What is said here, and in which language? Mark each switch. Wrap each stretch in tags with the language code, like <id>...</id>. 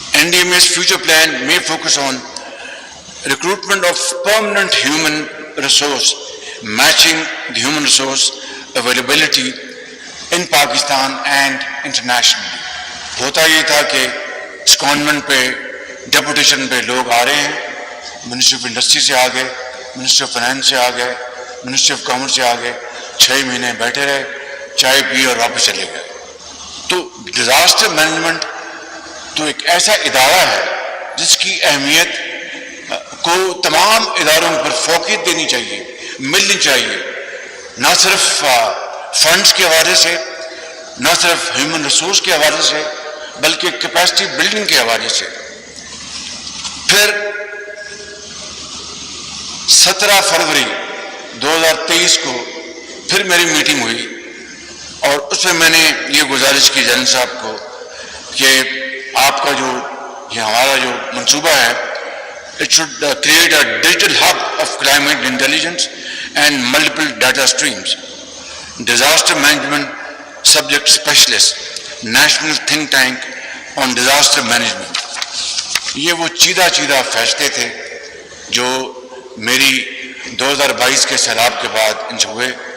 <en>NDMA's future plan may focus on recruitment of permanent human resource, matching the human resource availability in Pakistan and internationally.</en> <ur>ہوتا یہ تھا کہ سیکونڈمنٹ پہ deputation پہ لوگ آ رہے ہیں، منسٹری آف انڈسٹری سے آ گئے، منسٹری آف فائنانس سے آ گئے، منسٹری آف کامرس سے آ گئے، 6 مہینے بیٹھے رہے، چائے پی اور واپس چلے گئے. تو ڈیزاسٹر مینجمنٹ تو ایک ایسا ادارہ ہے جس کی اہمیت کو تمام اداروں پر فوقیت دینی چاہیے، ملنی چاہیے، نہ صرف فنڈز کے حوالے سے، نہ صرف ہیومن ریسورس کے حوالے سے، بلکہ کیپیسٹی بلڈنگ کے حوالے سے. پھر 17 فروری 2023 کو پھر میری میٹنگ ہوئی اور اس میں میں نے یہ گزارش کی جنرل صاحب کو کہ آپ کا جو یہ ہمارا جو منصوبہ ہے</ur> <en>it should create a digital hub of climate intelligence and multiple data streams. Disaster management subject specialist, national think tank on disaster management.</en> <ur>یہ وہ چیدہ فیصلے تھے جو میری 2022 کے سیلاب کے بعد ان سے ہوئے.</ur>